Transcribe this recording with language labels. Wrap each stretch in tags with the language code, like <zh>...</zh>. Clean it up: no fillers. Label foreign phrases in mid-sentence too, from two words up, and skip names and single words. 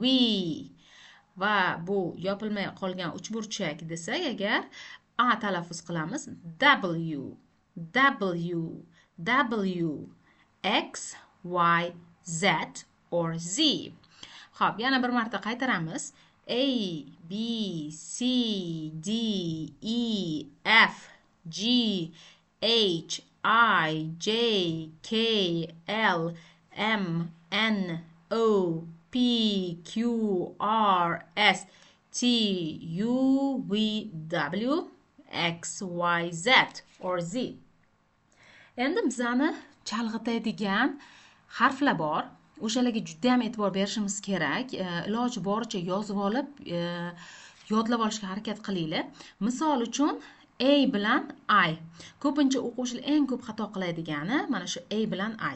<uz>Va bu yopilmay qolgan uchburchak desak agar A talaffuz qilamiz.</uz> <en>W, W, W, X, Y, Z or Z.</en> <uz>Xo'p, yana bir marta qaytaramiz.</uz> <en>A, B, C, D, E, F, G, H, I, J, K, L, M, N, O, P, Q, R, S, T, U, V, W, X, Y, Z or Z.</en> <uz>Endi bizani chalg'itadigan harflar bor. O'shalarga juda ham e'tibor berishimiz kerak. Iloji boricha yozib olib, yodlab olishga harakat qilinglar. Misol uchun A bilan I. Ko'pincha o'quvchilar eng ko'p xato qiladigani mana shu A bilan I.</uz>